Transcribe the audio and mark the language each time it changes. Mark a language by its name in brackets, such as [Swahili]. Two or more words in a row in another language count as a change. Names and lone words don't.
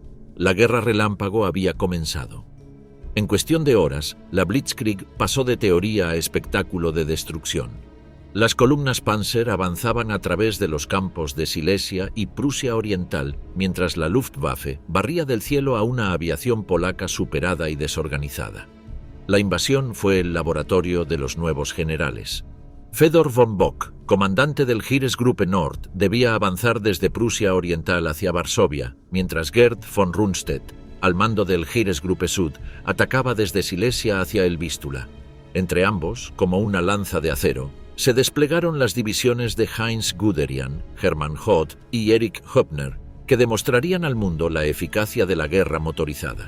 [Spanish] La guerra relámpago había comenzado. En cuestión de horas, la Blitzkrieg pasó de teoría a espectáculo de destrucción. Las columnas Panzer avanzaban a través de los campos de Silesia y Prusia Oriental, mientras la Luftwaffe barría del cielo a una aviación polaca superada y desorganizada. La invasión fue el laboratorio de los nuevos generales. Fedor von Bock, comandante del Heeresgruppe Nord, debía avanzar desde Prusia Oriental hacia Varsovia, mientras Gerd von Rundstedt, al mando del Heeresgruppe Süd, atacaba desde Silesia hacia el Vístula. Entre ambos, como una lanza de acero, se desplegaron las divisiones de Heinz Guderian, Hermann Hoth y Erich Höppner, que demostrarían al mundo la eficacia de la guerra motorizada.